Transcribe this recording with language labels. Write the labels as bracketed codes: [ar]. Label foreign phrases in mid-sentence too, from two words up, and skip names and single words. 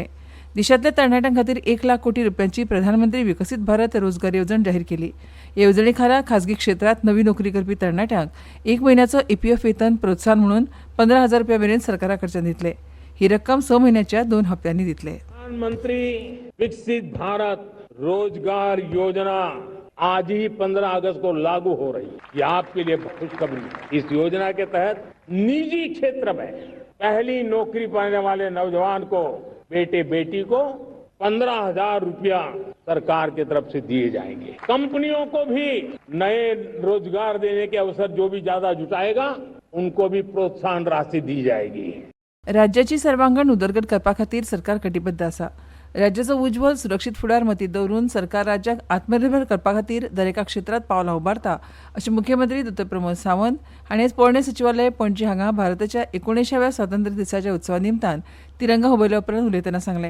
[kok] देशांतल्या तरणाट्यां खातीर 1 लाख कोटी रुपयांची प्रधानमंत्री विकसीत भारत रोजगार येवजण जाहीर केली. हे येवजणे खाला खाजगी क्षेत्रांत नवी नोकरी करपी तरणाट्यांक 1 म्हयन्याचो EPF वेतन प्रोत्साहन म्हणून 15,000 रुपया मेरेन सरकारा कडच्यान दितले. ही रक्कम 6 म्हयन्याच्या 2 हप्त्यांनी दितले. [hi] प्रधानमंत्री विकसित भारत रोजगार योजना आज ही 15 अगस्त को लागू हो रही है। ये आपके लिए खुशखबरी। इस योजना के तहत निजी क्षेत्र में पहली नौकरी पाने वाले नौजवान को बेटे बेटी को 15,000 रुपया सरकार की तरफ से दिए जाएंगे। कंपनियों को भी नए रोजगार देने के अवसर जो भी ज्यादा जुटाएगा उनको भी प्रोत्साहन राशि दी जाएगी। [kok] राज्याची सर्वांगण उदरगत करपा खातीर सरकार कटिबद्ध आसा. राज्याचो उज्वल सुरक्षीत फुडार मतींत दवरून सरकार राज्याक आत्मनिर्भर करपा खातीर दरेका क्षेत्रांत पावलां उबारता अशें मुख्यमंत्री डॉ. प्रमोद सावंत हांणी आयज पोरणे सचिवालय पणजी हांगा भारताच्या 79व्या स्वातंत्र्य दिसाच्या उत्सवा निमतान तिरंगा हुबयल्या उपरांत उलयतना सांगलें.